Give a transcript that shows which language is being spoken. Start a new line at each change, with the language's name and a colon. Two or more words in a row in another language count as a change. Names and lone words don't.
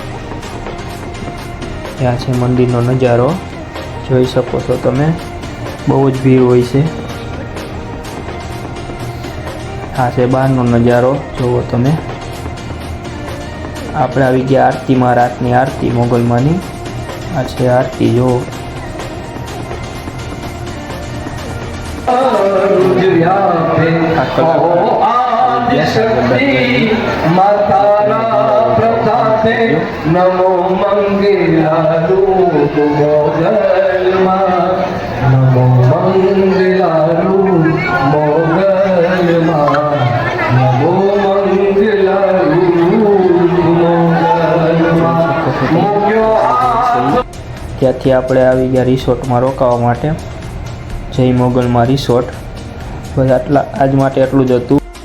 Gujarati: ત્યાં છે મંદિરનો નજારો, જોઈ શકો છો તમે, બહુ જ ભીડ હોય છે। આ છે બહારનો નજારો, જુઓ તમે। આપણે આવી ગયા આરતીમાં, રાતની આરતી મોગલમાની। આ છે આરતી, જુઓ। નમો મંગલારૂપ મોગલમા, નમો મંગલારૂપ મોગલમા, નમો મંગલારૂપ મોગલમા। ત્યાંથી આપણે આવી ગયા રિસોર્ટમાં રોકાવા માટે, જય મોગલમાં રિસોર્ટ। બસ આજ માટે એટલું જ હતું।